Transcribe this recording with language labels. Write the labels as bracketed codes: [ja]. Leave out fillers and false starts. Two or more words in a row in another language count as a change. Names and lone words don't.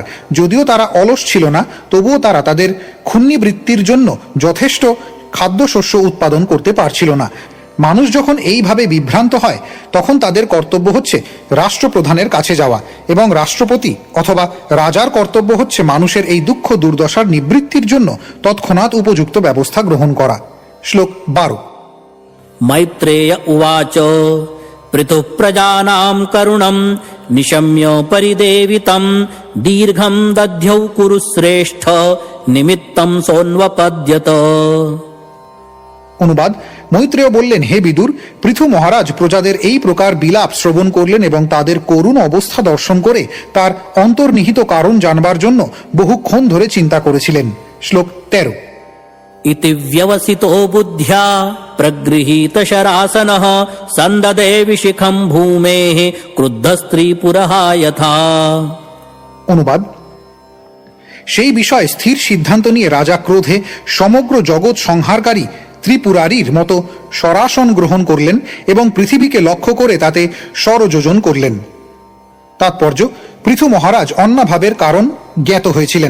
[bn] যদিও তারা অলস ছিল না, তবুও তারা তাদের ক্ষুণ্ণি বৃত্তির জন্য যথেষ্ট খাদ্যশস্য উৎপাদন করতে পারছিল না। মানুষ যখন এইভাবে বিভ্রান্ত হয়, তখন তাদের কর্তব্য হচ্ছে রাষ্ট্রপ্রধানের কাছে যাওয়া, এবং রাষ্ট্রপতি অথবা রাজার কর্তব্য হচ্ছে মানুষের এই দুঃখ দুর্দশার নিবৃত্তির জন্য তৎক্ষণাৎ উপযুক্ত ব্যবস্থা গ্রহণ করা। শ্লোক 12। [sa] मैत्रेय उवाच पृथुः प्रजानां करुणं निशम्य परिदेवितं दीर्घं दध्यौ कुरु श्रेष्ठ निमित्तं सोन्वपद्यत। [bn] অনুবাদ, মৈত্রেয় বললেন, হে বিদুর, পৃথু মহারাজ প্রজাদের এই প্রকার বিলাপ শ্রবণ করলেন এবং তাদের করুণ অবস্থা দর্শন করে তার অন্তর্নিহিত কারণ জানবার জন্য বহুক্ষণ ধরে চিন্তা করেছিলেন। শ্লোক 13। [sa] इति व्यवसितो बुद्ध्या प्रगृहीत शरासनः सन्ददे विशिखं भूमेः क्रुद्धस्त्रीपुरः यथा। [bn] অনুবাদ, সেই বিষয়ে স্থির সিদ্ধান্ত নিয়ে রাজা ক্রোধে সমগ্র জগৎ সংহারকারী ত্রিপুরারীর মতো সরাসন গ্রহণ করলেন এবং পৃথিবীকে লক্ষ্য করে তাতে স্বরযোজন করলেন। তাৎপর্য, পৃথু মহারাজ অন্নাভাবের কারণ জ্ঞাত হয়েছিলেন।